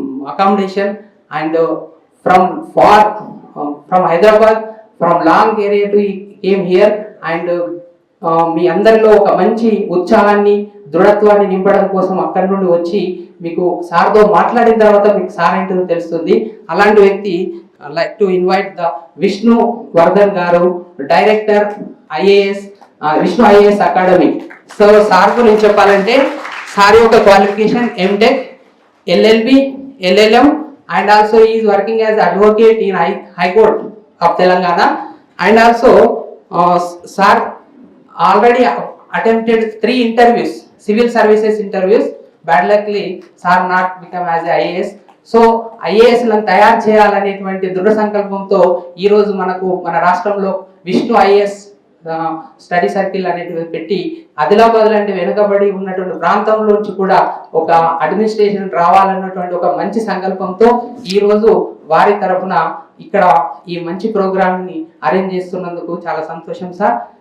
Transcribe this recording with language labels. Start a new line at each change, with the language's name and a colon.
English: accommodation and from far from Hyderabad, from long area to he came here
Telugu: and మీ అందరిలో ఒక మంచి ఉత్సాహాన్ని దృఢత్వాన్ని నింపడం కోసం అక్కడి నుండి వచ్చి మీకు సార్తో మాట్లాడిన తర్వాత మీకు సార్ ఏంటో తెలుస్తుంది. అలాంటి వ్యక్తి
English: Like to invite the Vishnu Vardhan గారు, director IAS Vishnu IAS academy. So
Telugu: sir గురించి చెప్పాలంటే సార్ యొక్క
English: Qualification MTech, LLB, LLM and also is working as advocate in high court of Telangana. And also sir already attempted 3 interviews, civil services interviews. Bad luckily sir not become as a IAS.
Telugu: So IAS లను తయారు చేయాలనేటువంటి దృఢ సంకల్పంతో ఈ రోజు మనకు మన రాష్ట్రంలో విష్ణు ఐఏఎస్ స్టడీ సర్కిల్ అనేటివి పెట్టి ఆదిలాబాద్ లాంటి వెనుకబడి ఉన్నటువంటి ప్రాంతంలోంచి కూడా ఒక అడ్మినిస్ట్రేషన్ రావాలన్నటువంటి ఒక మంచి సంకల్పంతో ఈ రోజు వారి తరఫున ఇక్కడ ఈ మంచి ప్రోగ్రామ్ ని అరేంజ్ చేస్తున్నందుకు చాలా సంతోషం సార్.